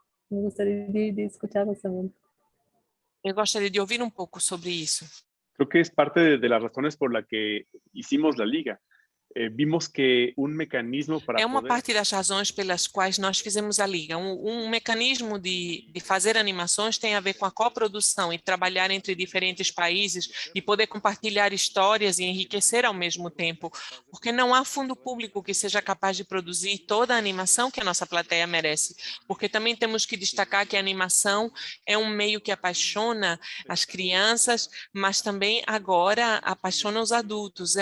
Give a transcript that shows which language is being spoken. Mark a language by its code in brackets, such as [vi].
[es] Me [pt] gostaria [es] de escuchá-los [pt] também. Eu gostaria de ouvir um pouco sobre isso. [es] Creo que es parte de las razones por la que hicimos la liga. Vimos que un mecanismo para [pt] É uma poder... parte das razões pelas quais nós fizemos a liga. Um mecanismo de fazer animações tem a ver com a coprodução e trabalhar entre diferentes países e poder compartilhar histórias e enriquecer ao mesmo tempo, porque não há fundo público que seja capaz de produzir toda a animação que a nossa plateia merece, porque também temos que destacar que a animação é um meio que apaixona as crianças, mas também agora apaixona os adultos.